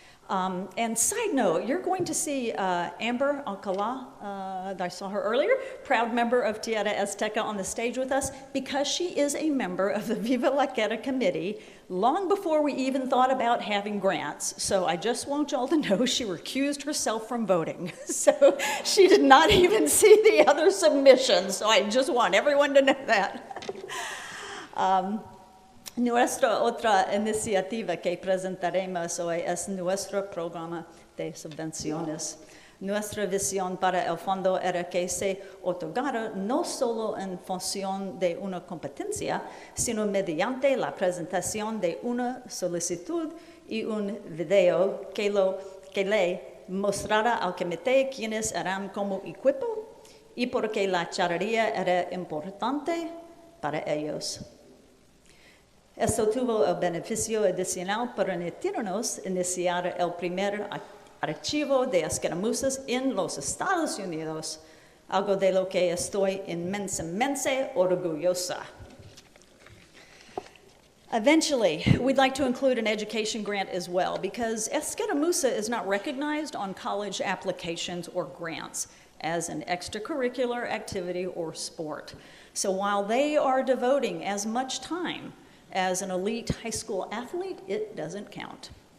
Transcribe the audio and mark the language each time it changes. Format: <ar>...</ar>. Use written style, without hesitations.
<en>And side note, you're going to see Amber Alcala, I saw her earlier, proud member of Tierra Azteca on the stage with us because she is a member of the Viva la Vaquera committee long before we even thought about having grants. So I just want y'all to know she recused herself from voting. So she did not even see the other submissions. So I just want everyone to know that.</en> <es>Nuestra otra iniciativa que presentaremos hoy es nuestro programa de subvenciones. Nuestra visión para el fondo era que se otorgara no solo en función de una competencia, sino mediante la presentación de una solicitud y un video que le mostrara al comité quiénes eran como equipo y por qué la charrería era importante para ellos. Esto tuvo el beneficio adicional permitirnos iniciar el primer archivo de escaramuzas en los Estados Unidos, algo de lo que estoy inmensamente orgullosa.</es> <en>Eventually, we'd like to include an education grant as well, because escaramuza is not recognized on college applications or grants as an extracurricular activity or sport. So while they are devoting as much time as an elite high school athlete, it doesn't count.</en>